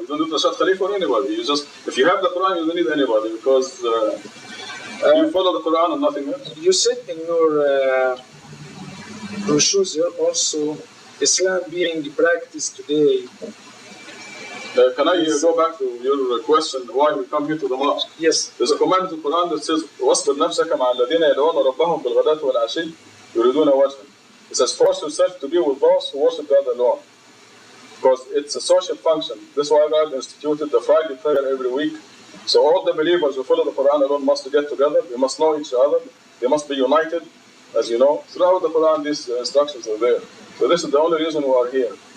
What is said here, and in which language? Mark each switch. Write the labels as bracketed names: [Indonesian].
[English] You don't need Rashad Khalifa or anybody. You just if you have the Quran, you don't need anybody because you follow the Quran and nothing else. You said in your brochures here also Islam being practiced today. Can I go back to your question why we come here to the mosque? Yes. There's a command in the Quran that says [Arabic] واصبر نفسك مع الذين يدعون ربهم بالغداة والعشي يريدون وجهه. [English] It says force yourself to be with those who worship God alone. Because it's a social function. This is why God instituted the Friday prayer every week. So all the believers who follow the Quran alone must get together. They must know each other. They must be united. As you know, throughout the Quran these instructions are there. So this is the only reason we are here.